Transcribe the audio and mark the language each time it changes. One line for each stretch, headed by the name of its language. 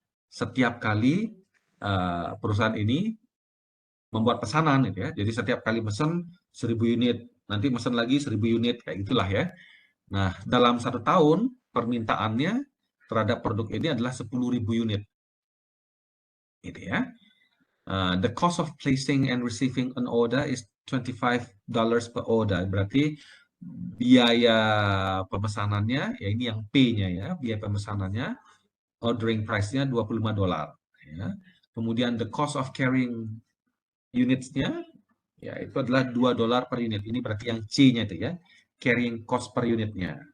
Indonesian: Setiap kali perusahaan ini membuat pesanan gitu ya. Jadi setiap kali mesen 1000 unit, nanti mesen lagi 1000 unit kayak gitulah ya. Nah, dalam 1 tahun permintaannya terhadap produk ini adalah 10.000 unit. Gitu ya.
English: The cost of placing and receiving an order is $25 per order.
Indonesian: Berarti biaya pemesanannya, ya ini yang P-nya ya, biaya pemesanannya, ordering price-nya $25. Ya. Kemudian
English: the cost of carrying units-
Indonesian: nya, ya itu adalah $2 per unit. Ini berarti yang C-nya itu ya, carrying cost per unitnya.